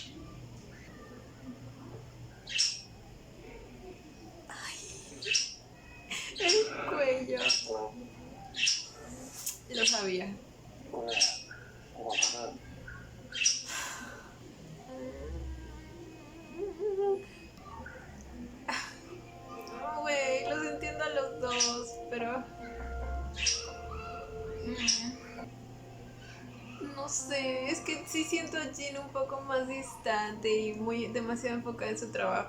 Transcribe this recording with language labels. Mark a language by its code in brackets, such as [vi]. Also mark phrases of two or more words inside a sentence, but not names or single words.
[es] El cuello. Lo sabía. [th] กูเนี่ยกูขอพักเถอะ [es] Güey, los entiendo a los dos, pero... No sé, es que sí siento a Jin un poco más distante y muy demasiado enfocada en su trabajo.